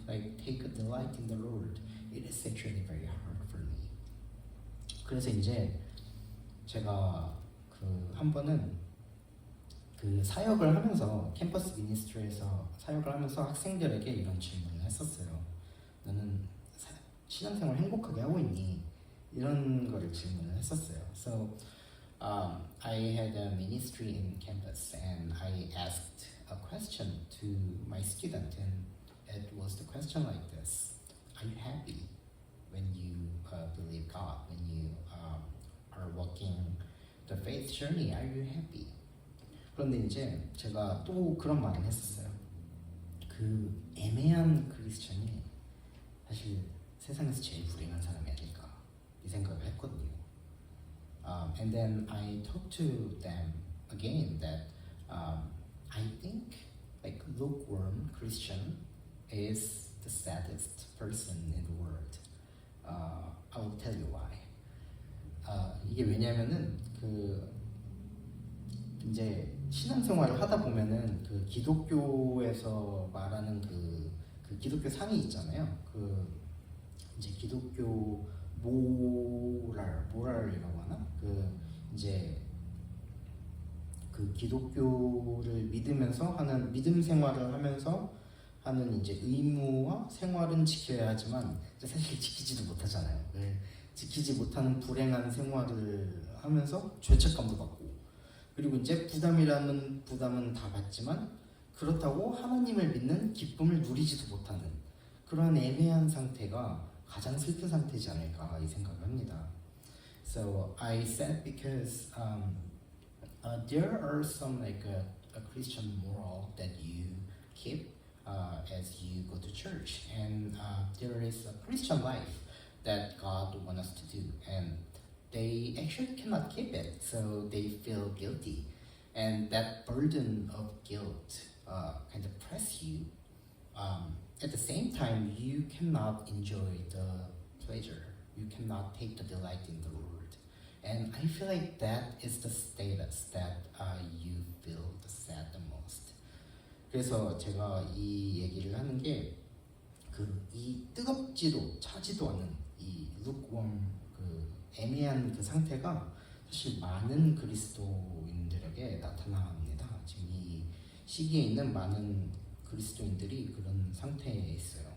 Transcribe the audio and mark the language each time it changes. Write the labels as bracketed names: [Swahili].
[English] Like take a delight in the Lord. It is actually very hard for me. [Korean] 그래서 이제 제가 한 번은 사역을 하면서 캠퍼스 미니스트리에서 사역을 하면서 학생들에게 이런 질문을 했었어요. 너는 신앙생활 행복하게 하고 있니? 이런 거를 질문을 했었어요. [English] So I had a ministry in campus and I asked a question to my student, and it was the question like this: Are you happy when you believe God? When you are walking the faith journey, are you happy? [Korean] 그런데 이제 제가 또 그런 말을 했었어요. 그 애매한 크리스천이 사실 세상에서 제일 불행한 사람이 아닐까 이 생각을 했거든요. [English] And then I talked to them again that I think like lukewarm Christian is the saddest person in the world. I will tell you why. [Korean] 이게 왜냐면은 이제 신앙생활을 하다 보면은 기독교에서 말하는 그 기독교 상이 있잖아요. 그 이제 기독교 모랄이라고 하나? 그 이제 그 기독교를 믿으면서 하는 믿음 생활을 하면서 하는 이제 의무와 생활은 지켜야 하지만 사실 지키지도 못하잖아요. 지키지 못하는 불행한 생활을 하면서 죄책감도 받고 그리고 이제 부담이라는 부담은 다 받지만 그렇다고 하나님을 믿는 기쁨을 누리지도 못하는 그런 애매한 상태가 가장 슬픈 상태지 않을까 이 생각을 합니다. [English] So I said because there are some like a Christian moral that you keep as you go to church, and there is a Christian life that God wants us to do, and they actually cannot keep it, so they feel guilty, and that burden of guilt kind of press you. At the same time, you cannot enjoy the pleasure. You cannot take the delight in the Lord. And I feel like that is the status that you feel the sad the most. [Korean] 그래서 제가 이 얘기를 하는 게 이 뜨겁지도 차지도 않은 이 lukewarm 그 애매한 그 상태가 사실 많은 그리스도인들에게 나타납니다. 지금 이 시기에 있는 많은 그리스도인들이 그런 상태에 있어요.